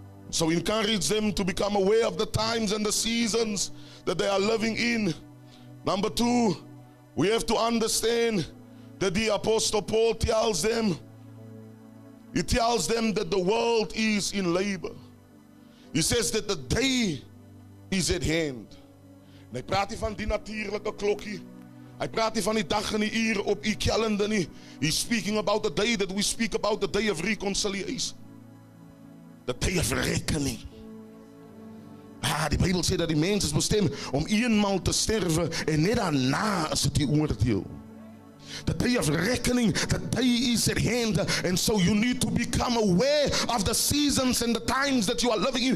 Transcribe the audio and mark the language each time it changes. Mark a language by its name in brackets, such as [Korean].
[English] So encourage them to become aware of the times and the seasons that they are living in. Number 2, we have to understand that the Apostle Paul tells them, he tells them that the world is in labor. He says that the day is at hand. [Afrikaans] En hy praat nie van die natuurlike klokkie. Hy praat nie van die dag en die uur op die kalender nie. [English] He's speaking about the day that we speak about, the day of reconciliation. [Afrikaans] The day of reckoning. Die Bybel sê dat die mens is bestem om eenmaal te sterwe en net daarna is dit die oordeel. [English] The day of reckoning, the day is at hand, and so you need to become aware of the seasons and the times that you are living in.